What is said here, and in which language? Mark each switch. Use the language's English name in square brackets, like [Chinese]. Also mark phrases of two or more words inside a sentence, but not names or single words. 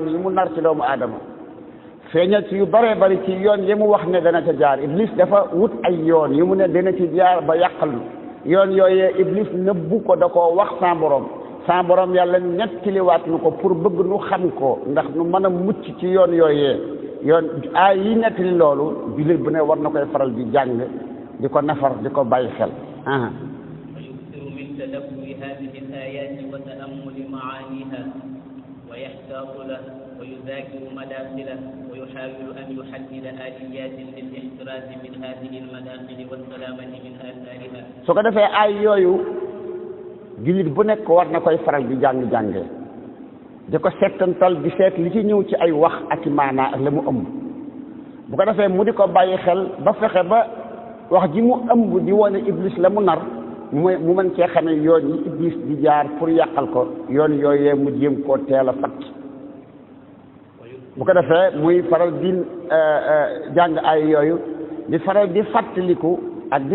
[Wolof] yi mu nar ci doomu aadama feeñal ci yu bëree bëri ci yoon yi mu wax ne dana ca jaar iblis dafa wut ay yoon yu mu ne dana ci jaar ba yàqal yoon yooyee iblis nëbbu ko da koo wax sa borom yàlla nettaliwaat nu ko pour bëgg nu xam ko ndax nu mën a mucc ci yoon yooyee yoon ay yi nettali loolu jullit bu ne war na koy faral di jàng di ko nafar di ko bàyyi xel [Arabic] ويكثر من تدبر هذه الآيات وتأمل معانيها ويحتاط له ويذاكر مداخله ويحاول أن يحدد آليات للاحتراز من هذه المداخل والسلامة من آثارها [Wolof] su ko defee ay yooyu jullit bu nekk war na koy faral di jàng-jànge di ko settantal di seet li ci ñëw ci ay wax ak i maanaa ak la mu ëmb bu ko defee mu di ko bàyyi xel ba fexe ba wax ji mu ëmb di wane iblis la mu nar mu mën cee xamee yoon yi iblis di jaar pour yàqal ko yoon yooyee mu jéem koo teel a fatt bu ko defee muy faral di jàng ay yooyu di faral di fàttaliku ak di